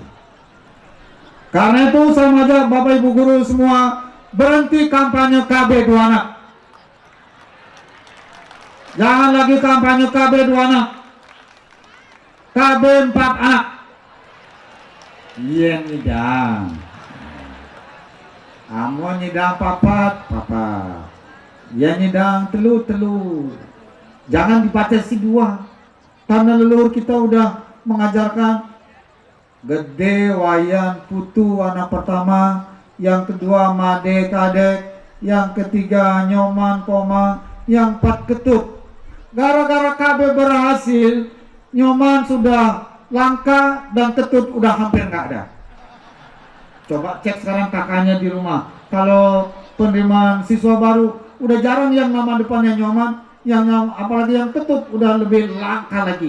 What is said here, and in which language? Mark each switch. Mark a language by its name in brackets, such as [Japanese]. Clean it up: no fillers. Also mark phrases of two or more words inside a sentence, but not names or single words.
[Indonesian] Karena itu saya mengajak Bapak Ibu guru semua berhenti kampanye KB 2 anak. Jangan lagi kampanye KB 2 anak, KB 4 anak. [Balinese] Iya nyidang, amo nyidang papat. Ya nyidang telu. [Indonesian] Jangan dibatasi 2. Karena leluhur kita udah mengajarkan gede wayan putu anak pertama, yang kedua made kadek, yang ketiga nyoman koma, yang 4 ketut. Gara-gara KB berhasil, nyoman sudah langka dan ketut udah hampir nggak ada. Coba cek sekarang kakaknya di rumah, kalau penerimaan siswa baru udah jarang yang nama depannya nyoman, yang apalagi yang ketut udah lebih langka lagi.